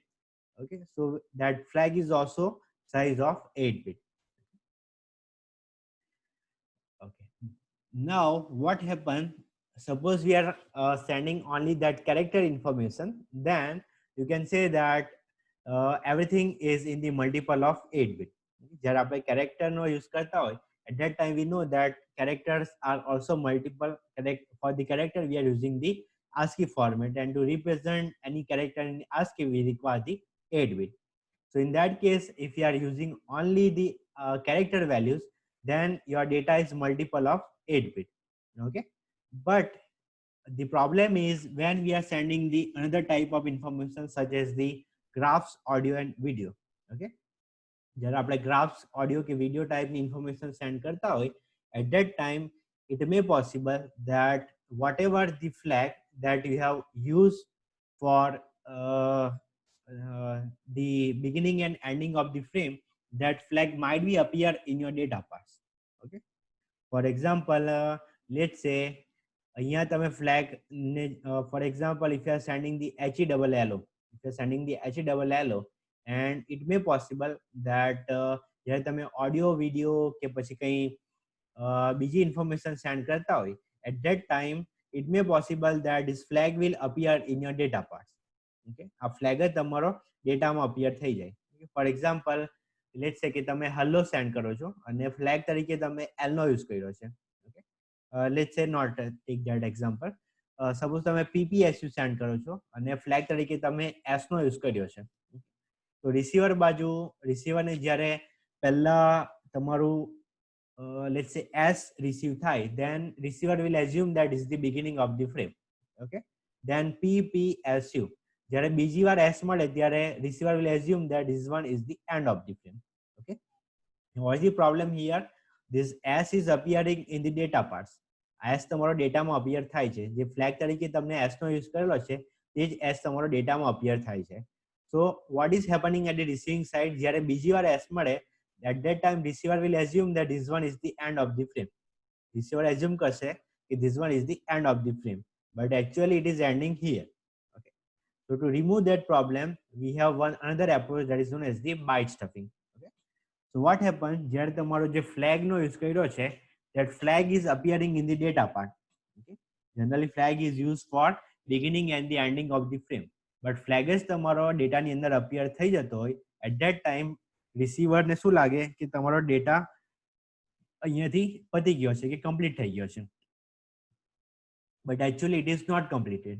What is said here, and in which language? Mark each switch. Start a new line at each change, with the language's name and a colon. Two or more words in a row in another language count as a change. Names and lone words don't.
English: Okay, so that flag is also size of 8-bit. Okay, now what happens, suppose we are sending only that character information, then you can say that everything is in the multiple of 8-bit.
Gujarati: જ્યારે આપણે character નો use કરતા હોય,
English: at that time we know that characters are also multiple. For the character we are using the ASCII format, and to represent any character in ASCII we require the 8-bit. So in that case, if you are using only the character values, then your data is multiple of 8-bit. Okay, but the problem is when we are sending the another type of information such as the graphs, audio and video.
Gujarati: Okay, જ્યારે આપણે
English: graphs, audio
Gujarati: કે
English: video type information send
Gujarati: કરતા હોય,
English: at that time it may possible that whatever the flag that you have used for the beginning and ending of the frame, that flag might be appear in your data parts. Okay, for example, let's say
Gujarati: અહીંયા તમે
English: flag for example, if you are sending the HELLO, if you are sending the HELLO, and it may possible that
Gujarati: જ્યારે તમે
English: audio video
Gujarati: કે પછી કઈ બીજી information send કરતા હોય,
English: at that time it may possible that this flag will appear in your data parts.
Gujarati: Okay, આ flag જ તમારો ડેટામાં appear થઈ જાય.
English: For example, let's say
Gujarati: કે તમે
English: hello send
Gujarati: કરો છો અને
English: flag
Gujarati: તરીકે તમે
English: L નો use
Gujarati: કર્યો છે.
English: Okay, let's say not take that example.
Gujarati: Suppose તમે PPSU send કરો છો અને flag તરીકે તમે S નો use કર્યો છે. તો રિસીવર બાજુ રિસીવરને જ્યારે પહેલા તમારું
English: let's say S receive થાય, then receiver will assume that is the beginning of the frame. Okay, then PPSU
Gujarati: જ્યારે બીજી વાર S મળે ત્યારે
English: receiver will assume that this one is the end of the frame. Okay, what is the problem here? This S is appearing in the data parts.
Gujarati: S તમારો ડેટામાં appear થાય છે. જે flag તરીકે તમને S નો use કરેલો છે તે જ S તમારો ડેટામાં appear થાય છે.
English: So what is happening at the receiving side?
Gujarati: જ્યારે બીજી વાર S મળે,
English: at that time receiver will assume that this one is the end of the frame. Receiver assume
Gujarati: કરશે કે
English: this one is the end of the frame, but actually it is ending here. Okay, so to remove that problem, we have another approach that is known as the byte stuffing. Okay, so what happens,
Gujarati: જ્યારે તમારો જે flag નો use કર્યો છે,
English: that flag is appearing in the data part. Okay, generally flag is used for beginning and the ending of the frame, but flag
Gujarati: જ તમારો ડેટાની અંદર
English: appear
Gujarati: થઈ જતો હોય,
English: at that time receiver
Gujarati: ને શું લાગે કે તમારો ડેટા અહીંયાથી પતી ગયો છે કે complete થઈ ગયો છે,
English: but actually it is not completed.